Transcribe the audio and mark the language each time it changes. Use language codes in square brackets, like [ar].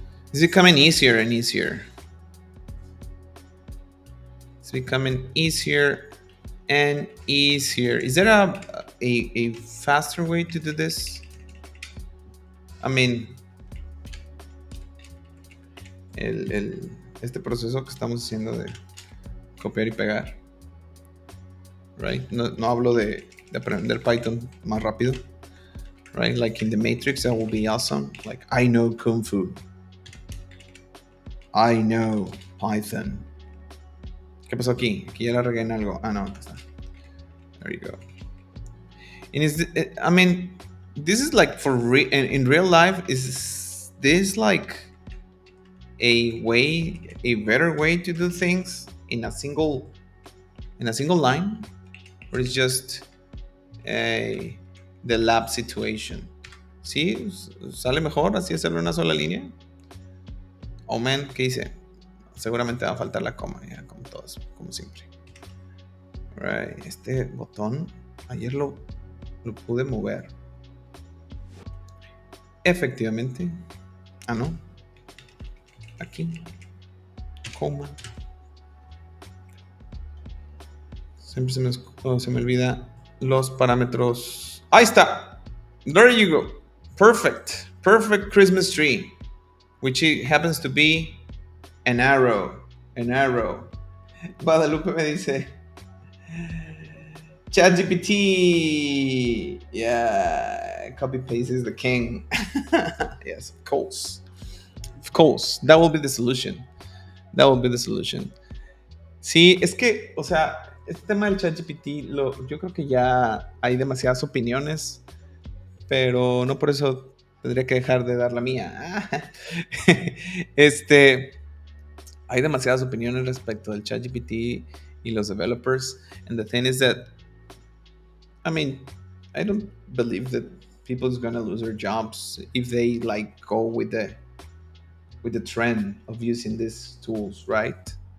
[en] It's becoming easier and easier. It's becoming easier and easier. Is there a faster way to do this? I mean, [es] este proceso que estamos haciendo de copiar y pegar, [en] right? [es] No hablo de aprender Python más rápido, [en] right? Like in the Matrix, that will be awesome. Like, I know Kung Fu. I know Python. [es] ¿Qué pasó aquí? Aquí ya la regué en algo. No, aquí está. [en] There you go. And I mean, this is like for in real life. Is this like a better way to do things in a single line, or is just the lab situation? [es] ¿Sí? ¿Sale mejor así hacerlo en una sola línea? [en] Oh man, [es] ¿qué hice? Seguramente va a faltar la coma, ya, como todos, como siempre. [en] Right. [es] Este botón ayer lo pude mover. Efectivamente. No. Aquí. Coma. Siempre se me olvida los parámetros. Ahí está. [en] There you go. Perfect. Perfect Christmas tree. Which it happens to be an arrow. An arrow. [es] Guadalupe me dice, [en] ChatGPT. Yeah. Copy paste is the king. Yes, of course. Of course. That will be the solution. That will be the solution. [es] Sí, es que, o sea, este tema del ChatGPT, yo creo que ya hay demasiadas opiniones, pero no por eso tendría que dejar de dar la mía. Hay demasiadas opiniones respecto del ChatGPT y los developers, [en] and the thing is that, I mean, I don't believe that people's gonna lose their jobs if they like go with the trend of using these tools, right?